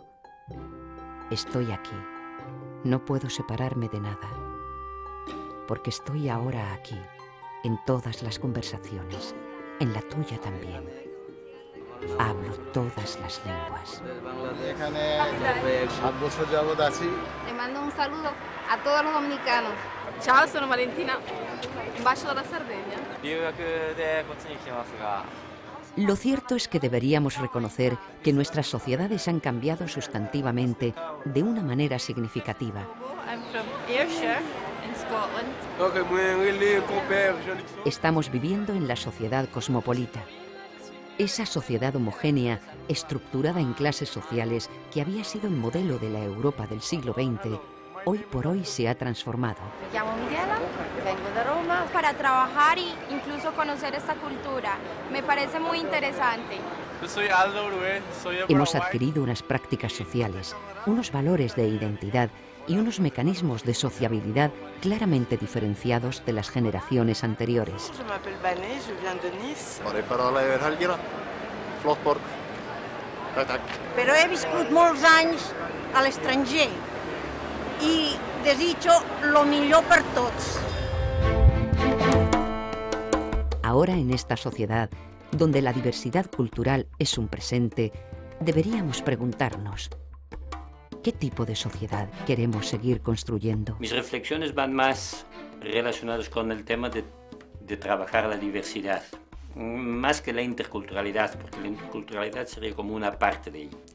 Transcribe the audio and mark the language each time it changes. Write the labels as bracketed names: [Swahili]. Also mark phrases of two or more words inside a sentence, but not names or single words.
[Spanish] Estoy aquí, no puedo separarme de nada, porque estoy ahora aquí, en todas las conversaciones, en la tuya también. Hablo todas las lenguas. Le mando un saludo a todos los dominicanos. [Italian] Ciao, sono Valentina. Un bacio dalla Sardegna. [Spanish] Lo cierto es que deberíamos reconocer que nuestras sociedades han cambiado sustantivamente de una manera significativa. [English] I'm from Ayrshire, in Scotland. [Spanish] Estamos viviendo en la sociedad cosmopolita. Esa sociedad homogénea, estructurada en clases sociales, que había sido el modelo de la Europa del siglo XX, hoy por hoy se ha transformado. Me llamo Miguela, vengo de Roma. Para trabajar e incluso conocer esta cultura. Me parece muy interesante. Yo soy Aldo Urué, soy de Hemos Paraguay. adquirido unas prácticas sociales, unos valores de identidad y unos mecanismos de sociabilidad claramente diferenciados de las generaciones anteriores. [French] Je m'appelle Banet, je viens de Nice. [Catalan] Però he viscut molts anys a l'estranger i desitjo lo millor per tots. [Spanish] Ahora en esta sociedad, donde la diversidad cultural es un presente, deberíamos preguntarnos, ¿qué tipo de sociedad queremos seguir construyendo? Mis reflexiones van más relacionadas con el tema de trabajar la diversidad, más que la interculturalidad, porque la interculturalidad sería como una parte de ello.